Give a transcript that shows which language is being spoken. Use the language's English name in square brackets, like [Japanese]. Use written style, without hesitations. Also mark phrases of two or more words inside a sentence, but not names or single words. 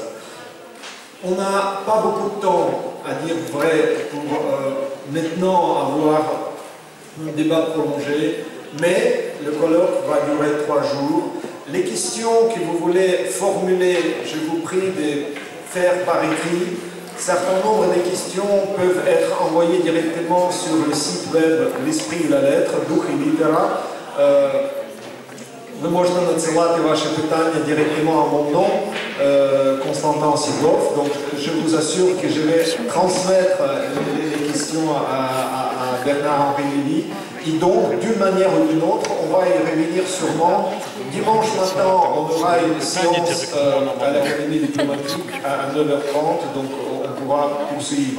[French] On n'a pas beaucoup de temps à dire vrai pour maintenant avoir un débat prolongé, mais le colloque va durer 3 jours. Les questions que vous voulez formuler, je vous prie de faire par écrit. Certain nombre de questions peuvent être envoyées directement sur le site web L'Esprit de la Lettre, Дух и Літера. Vous [Ukrainian] можете надсилати ваши питания [French] directement à mon nom, Constantin Sidov. Donc je vous assure que je vais transmettre les questions à Bernard-Henri Lévy. Et donc, d'une manière ou d'une autre, on va y revenir sûrement. Dimanche matin, on aura une séance à l'Académie diplomatique à 9h30, donc on pourra poursuivre.